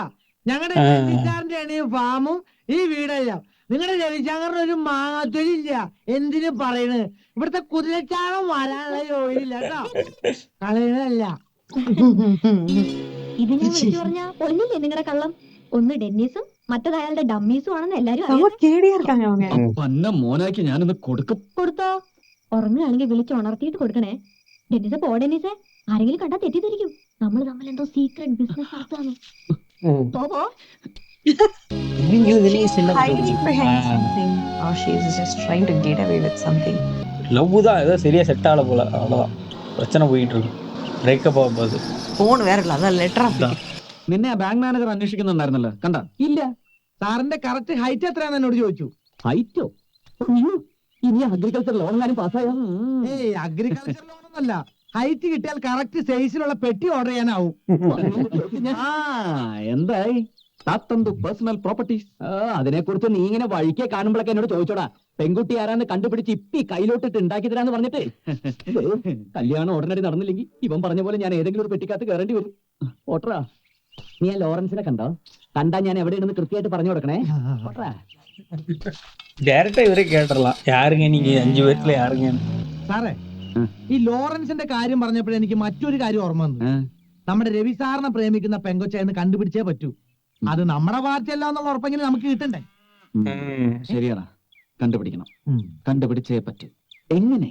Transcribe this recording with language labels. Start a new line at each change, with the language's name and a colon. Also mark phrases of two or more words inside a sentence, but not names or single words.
Malayalam: ഞങ്ങളുടെ രവിശാറിന്റെ ആണ് ഈ ഫാമും ഈ വീടെല്ലാം. നിങ്ങളുടെ രവിശങ്കറിന് ഒരു മാങ്ങാത്തൊലില്ല. എന്തിനു പറയണ്? ഇവിടുത്തെ കുതിരച്ചാണം വരാനുള്ള ജോലിയില്ല കേട്ടോ. കളയണല്ല. ഇത് ഞാൻ വിളിച്ചു പറഞ്ഞാ ഒന്നില്ലേ നിങ്ങളുടെ കള്ളം? ഒന്ന് ഡെന്നിസും മറ്റത് അയാളുടെ ഡമ്മീസും ആണെന്ന് എല്ലാരും
Tamil: செம
Malayalam: അറിയാം.
Tamil: கேடியா இருக்காங்க அவங்க.
Malayalam: പന്ന മോനാക്കി ഞാനൊന്ന് കൊടുക്കും. കൊടുത്തോ? ഉറങ്ങുകയാണെങ്കിൽ വിളിച്ച് ഉണർത്തിയിട്ട് കൊടുക്കണേ. ഡെന്നിസെ പോ ഡെന്നിസെ, ആരെങ്കിലും കണ്ടാ തെറ്റിദ്ധരിക്കും. നമ്മൾ തമ്മിൽ എന്തോ
English: secret business
Malayalam: നടത്താന്ന്. പോ.
Tamil: நீங்க இதுலயே சின்ன
English: Hiding behind something, or she's just trying to get away with something.
Tamil: லவ் தான் ஏதோ சரியா செட் ஆகல போல, அவ்வளவுதான் பிரச்சனை போயிட்டு இருக்கு. பிரேக்கப் ஆக போகுது.
Malayalam: ഫോൺ വേറല്ല, അതാ ലെറ്റർ. നിന്നെ ആ ബാങ്ക് മാനേജർ അന്വേഷിക്കുന്നുണ്ടായിരുന്നല്ലോ, കണ്ട? ഇല്ല, സാറിന്റെ
English: correct height
Malayalam: എത്രയാന്ന് എന്നോട് ചോദിച്ചു. ഹൈറ്റോ? ഇനി
English: agriculture loan
Malayalam: പാസ്സായോ? ഏയ്
English: agriculture loanഒന്നല്ല.
Malayalam: ഹൈറ്റ് കിട്ടിയാൽ
English: correct sizeഇലുള്ള
Malayalam: പെട്ടി ഓർഡർ ചെയ്യാനാവും. ആ, എന്തായി താത്തന്തു
English: personal properties?
Malayalam: അതിനെ കുറിച്ച് നീ ഇങ്ങനെ വഴിക്കെ കാണുമ്പോഴൊക്കെ എന്നോട് ചോദിച്ചോടാ. പെൺകുട്ടി ആരാന്ന് കണ്ടുപിടിച്ച് ഇപ്പി കയ്യിലോട്ടിട്ട് ഉണ്ടാക്കി തരാന്ന് പറഞ്ഞിട്ട് കല്യാണം ഉടനടി നടന്നില്ലെങ്കിൽ ഇവൻ പറഞ്ഞ പോലെ ഞാൻ ഏതെങ്കിലും ഒരു പെട്ടിക്കകത്ത് കയറേണ്ടി വരും. ഓട്ടറാ, നീ ആ ലോറൻസിനെ കണ്ടോ? കണ്ടാ ഞാൻ എവിടെയാണെന്ന് കൃത്യമായിട്ട് പറഞ്ഞു കൊടുക്കണേ. ഓട്ടറാ.
Tamil: டைரக்டா இவரே கேட்டறலாம், யாருங்க நீங்க 5 பேர்ல யாருங்க?
Malayalam: സാറേ, ഈ ലോറൻസിന്റെ കാര്യം പറഞ്ഞപ്പോഴേ എനിക്ക് മറ്റൊരു കാര്യം ഓർമ്മ വന്നു. നമ്മുടെ രവി സാറിനെ പ്രേമിക്കുന്ന പെങ്കൊച്ചെന്ന് കണ്ടുപിടിച്ചേ പറ്റൂ. അത് നമ്മുടെ പാർട്ടിയല്ല എന്നുള്ള ഉറപ്പെങ്കിലും നമുക്ക് കിട്ടണ്ടേ? ശരിയാടാ, കണ്ടുപിടിക്കണം. കണ്ടുപിടിച്ചേ പറ്റൂ. എങ്ങനെ?